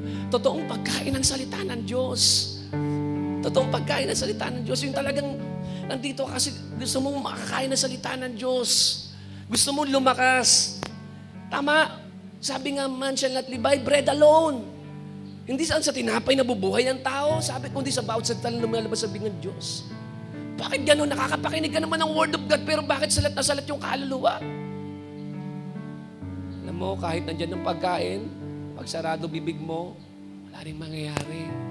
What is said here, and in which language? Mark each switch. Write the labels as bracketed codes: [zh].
[tl] Totoong pagkain ng salita ng Diyos. Totoong pagkain ng salita ng Diyos. Yung talagang nandito kasi gusto mong makakain ng salita ng Diyos. Gusto mong lumakas. Tama. Sabi nga, [en] man shall not live by bread alone. [tl] Hindi saan sa tinapay na bubuhay ang tao. Sabi, kundi sa bawat salita na lumalabas sa bibig ng Diyos. Bakit gano'n? Nakakapakinig ka naman ng Word of God, pero bakit salat na salat yung kaluluwa? Alam mo, kahit nandyan ng pagkain, pag sarado bibig mo, wala rin mangyayari.